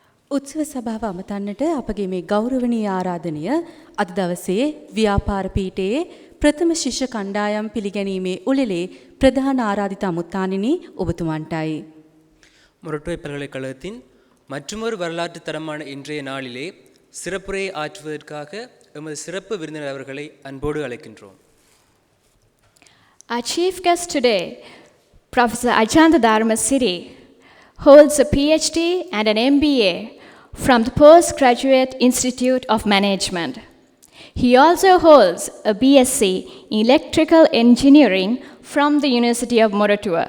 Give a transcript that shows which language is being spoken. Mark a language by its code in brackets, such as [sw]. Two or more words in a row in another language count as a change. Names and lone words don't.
[si] උත්සව සභාව අමතන්නට අපගේ මේ ගෞරවනීය ආරාධනය අද දවසේ ව්‍යාපාර පීඨයේ ප්‍රථම ශිෂ්‍ය කණ්ඩායම් පිළිගැනීමේ උළෙලේ பிரதான ආරාධිත අමුත්තානිනි ඔබතුමන්ටයි. [ta] மொரட்டுவை பல்கலைக்கழகத்தின் மற்றொரு வரலாற்று தரமான இன்றைய நாளிலே சிறப்புரையை ஆற்றுவதற்காக எமது சிறப்பு விருந்தினர் அவர்களை அன்போடு அழைக்கின்றோம். [en] Our chief guest today, Professor Ajanta Dharmasiri, holds a PhD and an MBA from the Postgraduate Institute of Management. He also holds a BSc in Electrical Engineering from the University of Moratuwa.